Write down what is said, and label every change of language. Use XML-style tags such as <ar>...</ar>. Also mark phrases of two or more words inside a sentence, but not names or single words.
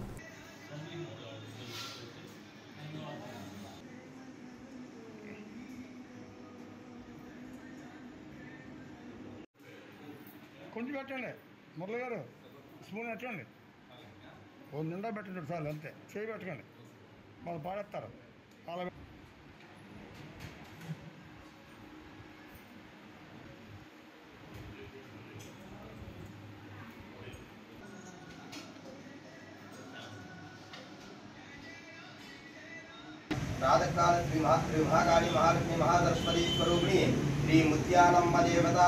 <te>కొంచెం పెట్టండి మురళి గారు, స్పూన్ పెట్టండి, ఓ నిండా పెట్టండి చాలు, అంతే. చేయి పెట్టకండి, వాళ్ళు పాడేస్తారు. అలా</te> <sa>प्रातःकाल श्री महाकाली महालक्ष्मी महासरस्वती स्वरूपिणी श्री मुत्यालम्ब देवता</sa>